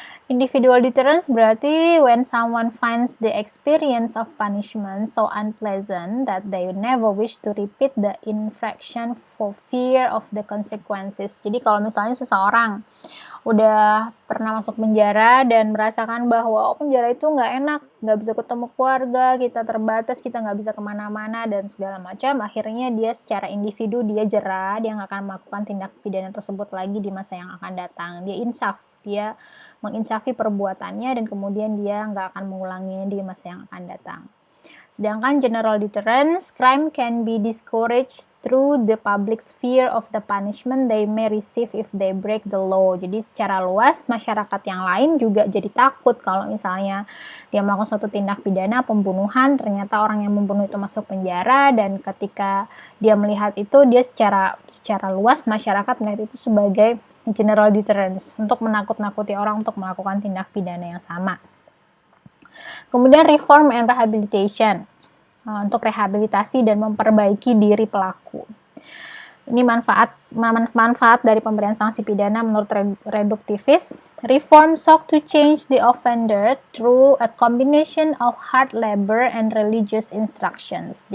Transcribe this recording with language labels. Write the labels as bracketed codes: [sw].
[en] Individual deterrence [id] berarti [en] when someone finds the experience of punishment so unpleasant that they never wish to repeat the infraction for fear of the consequences. [id] Jadi kalau misalnya seseorang udah pernah masuk penjara dan merasakan bahwa penjara itu nggak enak, nggak bisa ketemu keluarga, kita terbatas, kita nggak bisa kemana-mana dan segala macam, akhirnya dia secara individu dia jera, dia nggak akan melakukan tindak pidana tersebut lagi di masa yang akan datang. Dia insaf, dia menginsafi perbuatannya dan kemudian dia nggak akan mengulanginya di masa yang akan datang. Sedangkan [en] general deterrence, crime can be discouraged through the public's fear of the punishment they may receive if they break the law. [id] Jadi secara luas masyarakat yang lain juga jadi takut kalau misalnya dia melakukan suatu tindak pidana pembunuhan, ternyata orang yang membunuh itu masuk penjara, dan ketika dia melihat itu dia secara luas masyarakat melihat itu sebagai general deterrence untuk menakut-nakuti orang untuk melakukan tindak pidana yang sama. Kemudian [en] reform and rehabilitation, [id] untuk rehabilitasi dan memperbaiki diri pelaku. Ini manfaat dari pemberian sanksi pidana menurut reduktivis. [en] Reform sought to change the offender through a combination of hard labor and religious instructions.